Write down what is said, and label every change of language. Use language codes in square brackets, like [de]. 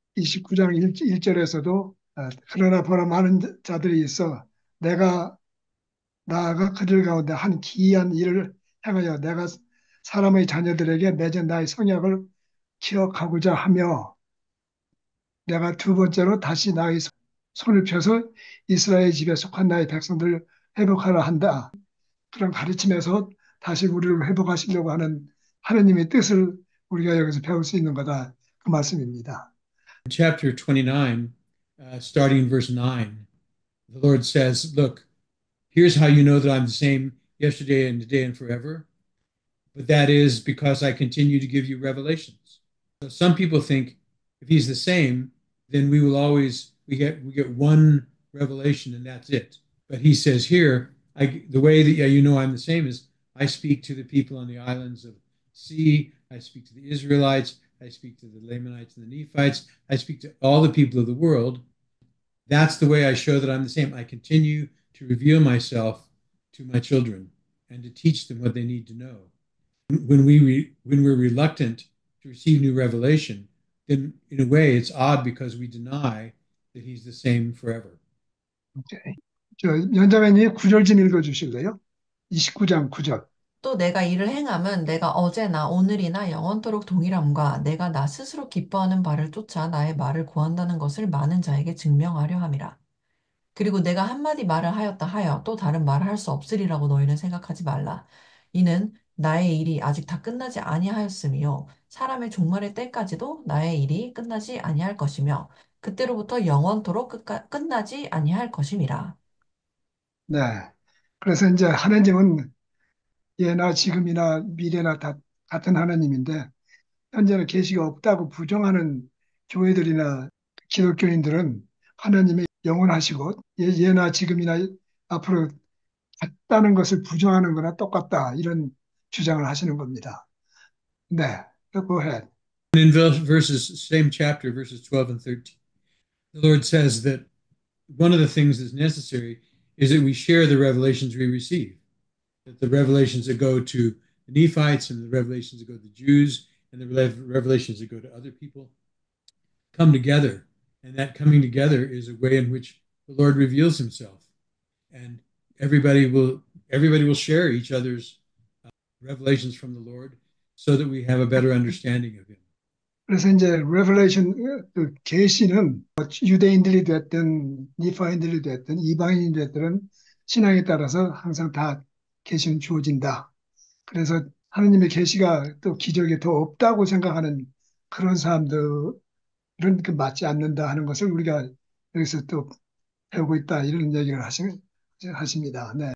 [ko] 29장 1절에서도 그러나 보라 많은 자들이 있어 내가 나아가 그들 가운데 한 기이한 일을 행하여 내가 사람의 자녀들에게 맺은 나의 성약을 기억하고자 하며 내가 두 번째로 다시 나의 손을 펴서 이스라엘 집에 속한 나의 백성들을 회복하라 한다. 그런 가르침에서 다시 우리를 회복하시려고 하는 하느님의 뜻을 우리가 여기서 배울 수 있는 거다. 그 말씀입니다. [en] In chapter 29, starting in verse 9, the Lord says, look, here's how you know that I'm the same yesterday and today and forever. But that is because I continue to give you revelations. So some people think if he's the same, then we get one revelation and that's it. But he says here, the way that you know I'm the same is I speak to the people on the islands of sea, I speak to the Israelites, I speak to the Lamanites and the Nephites, I speak to all the people of the world. That's the way I show that I'm the same. I continue to reveal myself to my children and to teach them what they need to know. When we're reluctant to receive new revelation, then in a way it's odd because we deny that he's the same forever. [ko] 오케이. 저 연자매님이 9절 좀 읽어주실래요? 29장 9절. 또 내가 이를 행함은 내가 어제나 오늘이나 영원토록 동일함과 내가 나 스스로 기뻐하는 바를 쫓아 나의 말을 구한다는 것을 많은 자에게 증명하려 함이라. 그리고 내가 한마디 말을 하였다 하여 또 다른 말을 할 수 없으리라고 너희는 생각하지 말라. 이는 나의 일이 아직 다 끝나지 아니하였으며 사람의 종말의 때까지도 나의 일이 끝나지 아니할 것이며 그때로부터 영원토록 끝나지 아니할 것임이라. 네. 그래서 이제 하나님은 예나 지금이나 미래나 다 같은 하나님인데 현재는 계시가 없다고 부정하는 교회들이나 기독교인들은 하나님이 영원하시고 예나 지금이나 앞으로 같다는 것을 부정하는 거나 똑같다 이런 주장을 하시는 겁니다. [en] 네. Go ahead. In verses, same chapter, verses 12 and 13, the Lord says that one of the things that's necessary is that we share the revelations we receive, that the revelations that go to the Nephites and the revelations that go to the Jews and the revelations that go to other people come together. And that coming together is a way in which the Lord reveals himself. And everybody will share each other's revelations from the Lord so that we have a better understanding of him. [ko] 그래서 이제 레벨레이션 그 계시는 유대인들이 됐든 니파인들이 됐든 이방인이 됐든 신앙에 따라서 항상 다 계시는 주어진다. 그래서 하느님의 계시가 또 기적에 더 없다고 생각하는 그런 사람들은 그 맞지 않는다 하는 것을 우리가 여기서 또 배우고 있다 이런 얘기를 하십니다. 네.